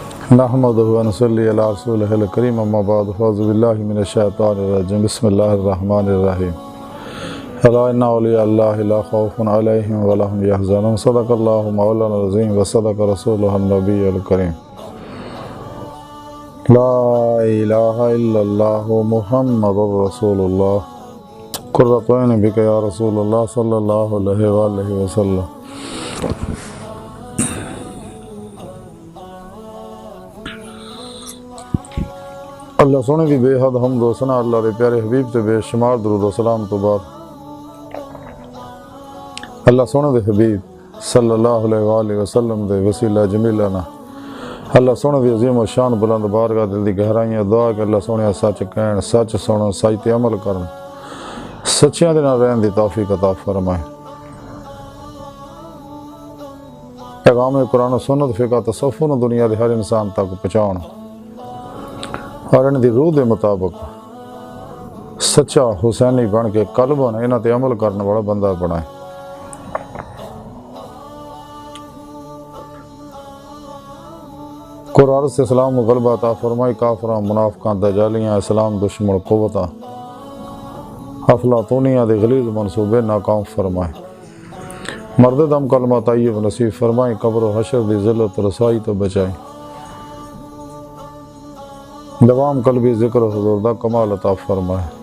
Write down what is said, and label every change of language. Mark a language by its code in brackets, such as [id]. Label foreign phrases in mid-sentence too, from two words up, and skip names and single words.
[ar] نحمدہ و نصلی علی رسولہ الکریم اما بعد فاعوذ باللہ من الشیطان الرجیم بسم اللہ الرحمن الرحیم الا ان اولیاء اللہ لا خوف علیہم ولا هم یحزنون صدق اللہ مولانا العظیم وصدق رسولہ النبی الکریم لا الہ الا اللہ محمد رسول اللہ قرۃ عین بک یا رسول اللہ صلی اللہ علیہ وآلہ وسلم۔ [pa] اللہ سونے دی بے حد حمد و ثنا اللہ دے پیارے حبیب تے بے شمار درود و سلام تو بعد اللہ سونے دے حبیب [ar] صلی اللہ علیہ وآلہ وسلم [pa] دے وسیلہ جمیلہ اللہ سونے دی عظیم و شان بلند بارگاہ دل دی گہرائیاں دعا کہ اللہ سونے سچ کہن سچ سنن سچ تے عمل کرن سچیاں دے نال رہن دی توفیق عطا فرمائے۔ پیغام قرآن و سنت فقہ تصوف نو دنیا دے ہر انسان تک پہنچاؤن اور ان دی روح دے مطابق سچا حسینی بن کے قلباً انہاں تے عمل کرنے والا بندہ بنائے۔ قرآن سے اسلام و غلبہ عطا فرمائی کافراں منافقاں دجالیاں اسلام دشمن قوتاں افلاطونیاں دے غلیظ منصوبے ناکام فرمائے۔ مرد دم کلمہ طیب نصیب فرمائی قبر و حشر دی ذلت و رسائی تو بچائیں۔ دوام قلبی ذکر حضور دا کمال عطا فرمائے۔